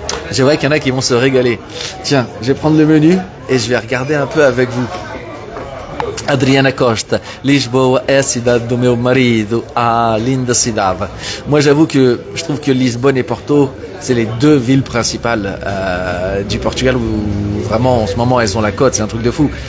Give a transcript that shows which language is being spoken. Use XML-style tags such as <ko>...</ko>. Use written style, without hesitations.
<fr>Je vois qu'il y en a qui vont se régaler. Tiens, je vais prendre le menu et je vais regarder un peu avec vous.</fr> <pt>Adriana Costa, Lisboa é a cidade do meu marido, a linda cidade.</pt> <fr>Moi j'avoue que je trouve que Lisbonne et Porto, c'est les deux villes principales du Portugal où vraiment en ce moment elles ont la cote, c'est un truc de fou.</fr>